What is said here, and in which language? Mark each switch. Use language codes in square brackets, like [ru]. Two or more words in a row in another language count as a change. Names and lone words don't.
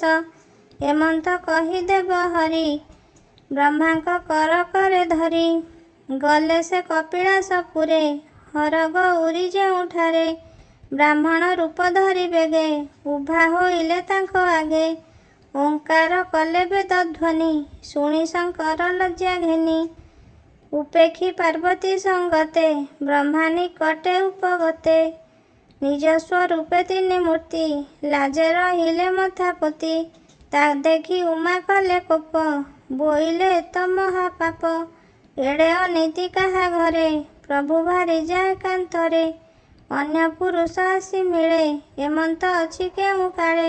[or] ଏମନ୍ତ କହି ଦେବ ହରି ବ୍ରହ୍ମାଙ୍କ କର କରେ ଧରି। ଗଲେ ସେ କପିଳାସପୁରେ ହରଗ ଉରି ଜେଉଠାରେ। ବ୍ରାହ୍ମଣ ରୂପ ଧରି ବେଗେ ଉଭା ହୋଇଲେ ତାଙ୍କୁ ଆଗେ। ଓଁକାର କଲେ ବେଦ ଧ୍ୱନି ଶୁଣି ଶଙ୍କର ଲଜ୍ଜା ଘେନି। ଉପେକ୍ଷି ପାର୍ବତୀ ସଙ୍ଗତେ ବ୍ରହ୍ମା ନିକଟେ ଉପଗତେ। ନିଜ ସ୍ୱରୂପେ ତିନି ମୂର୍ତ୍ତି ଲାଜେ ରହିଲେ ମଥାପତି। ତା ଦେଖି ଉମା କଲେ କୋପ ବୋଇଲେ ଏତ ମହାପାପ। ଏଡ଼େ ଅନୀତି କାହା ଘରେ ପ୍ରଭୁ ଭାରି ଯାଏ କାନ୍ତରେ। ଅନ୍ୟ ପୁରୁଷ ଆସି ମିଳେ ଏମନ୍ତ ଅଛି କେଉ କାଳେ।